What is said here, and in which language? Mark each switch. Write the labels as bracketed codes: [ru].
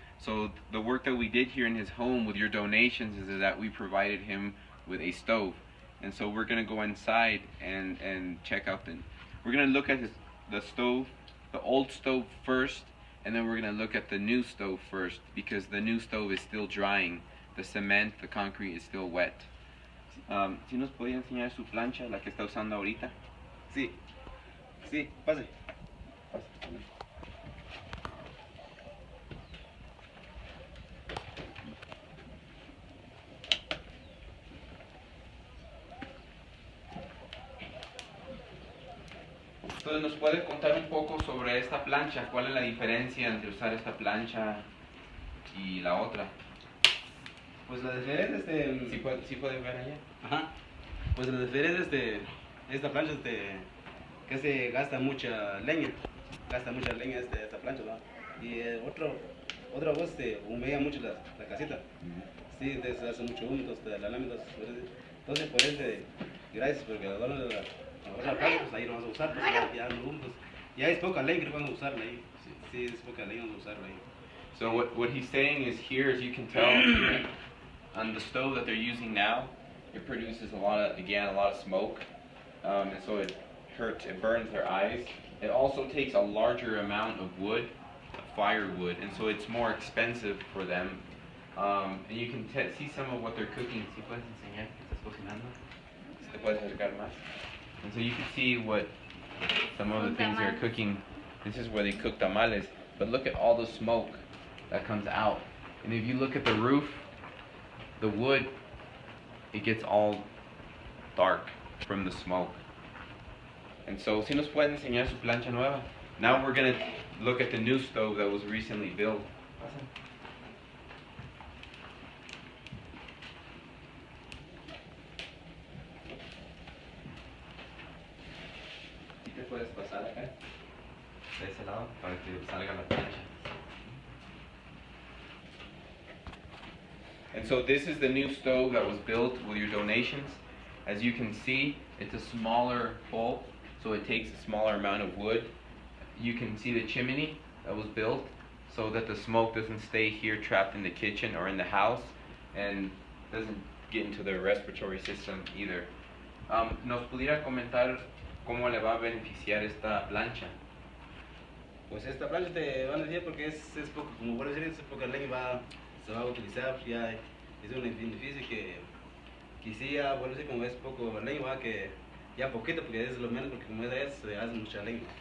[en] So the work that we did here in his home with your donations is that we provided him with a stove, and so we're gonna go inside and check out we're gonna look at the stove, the old stove first, and then we're going to look at the new stove first, because the new stove is still drying. The cement, the concrete is still wet. [es] ¿Sí nos podía enseñar su plancha, la que está usando ahorita? Sí, sí, pase. Entonces, ¿nos puede contar un poco sobre esta plancha? ¿Cuál es la diferencia entre usar esta plancha y la otra? Pues la diferencia ¿Sí puede ver allá? Ajá. Pues la diferencia de esta plancha que se gasta mucha leña. Gasta mucha leña esta plancha, ¿no? Y otra voz humea mucho la casita. Sí, entonces hace mucho humo, entonces la lámina, entonces por eso, gracias, porque la plancha, pues ahí no vamos a usar, pues ya no humo, pues ya es poca leña que vamos a usarla ahí. Sí, es poca leña vamos a usarla ahí. [en] So what he's saying is, here, as you can tell, on the stove that they're using now, it produces a lot of smoke, and so it burns their eyes. It also takes a larger amount of wood, firewood, and so it's more expensive for them. And you can see some of what they're cooking. [es] ¿Sí puedes enseñar qué estás cocinando? ¿Te puedes acercar más? [en] And so you can see what some of the things they're cooking. This is where they cook tamales, but look at all the smoke that comes out. And if you look at the roof, the wood, it gets all dark from the smoke. And so, [es] si nos pueden enseñar su plancha nueva. [en] Now we're going to look at the new stove that was recently built. [es] ¿Sí te puedes pasar acá? De ese lado, para que salga la plancha. [en] And so this is the new stove that was built with your donations. As you can see, it's a smaller hole, so it takes a smaller amount of wood. You can see the chimney that was built so that the smoke doesn't stay here trapped in the kitchen or in the house, and doesn't get into the respiratory system either. [es] ¿Nos pudiera comentar cómo le va a beneficiar esta plancha? Pues esta plancha te van a decir porque es poco, como por decir, es poca leña se va a utilizar, ya es un beneficio que sí, ya, bueno, sí, como es poco leña, que ya poquito, porque es lo menos, porque como es se hace mucha leña.